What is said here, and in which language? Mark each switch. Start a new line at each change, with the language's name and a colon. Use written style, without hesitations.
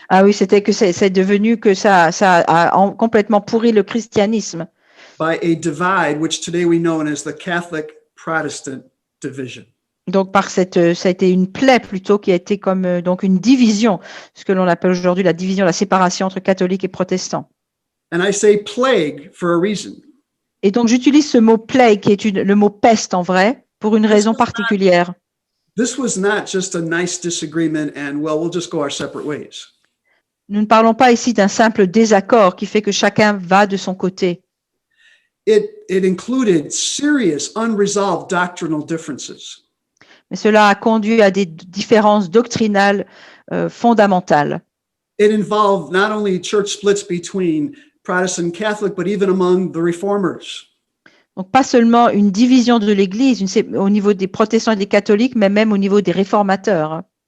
French: Ah oui, c'était que c'est devenu que ça a complètement pourri le christianisme
English: By a divide, which today we know as the Catholic-Protestant division.
French: Donc ça a été une plaie plutôt qui a été comme donc une division, ce que l'on appelle aujourd'hui la division, la séparation entre catholiques et protestants.
English: And I say plague for a reason.
French: Et donc j'utilise ce mot plague qui est le mot peste en vrai pour une raison particulière.
English: This was not just a nice disagreement and, well, we'll just go our separate ways.
French: Nous ne parlons pas ici d'un simple désaccord qui fait que chacun va de son côté.
English: It included serious, unresolved doctrinal differences.
French: Mais cela a conduit à des différences doctrinales fondamentales.
English: It involved not only church splits between Protestant and Catholic, but even among the reformers.
French: Donc, pas seulement une division de l'Église au niveau des protestants et des catholiques, mais même au niveau des réformateurs.